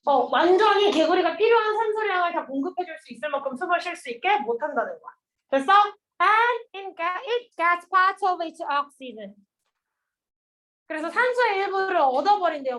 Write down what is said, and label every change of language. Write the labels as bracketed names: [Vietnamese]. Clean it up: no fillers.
[Korean] 완전히 개구리가 필요한 산소량을 다 공급해줄 수 있을 만큼 숨을 쉴 수 있게 못한다는 거야. 됐어? [English] And it gets part of its oxygen. [Korean] 그래서 산소의 일부를 얻어버린대요.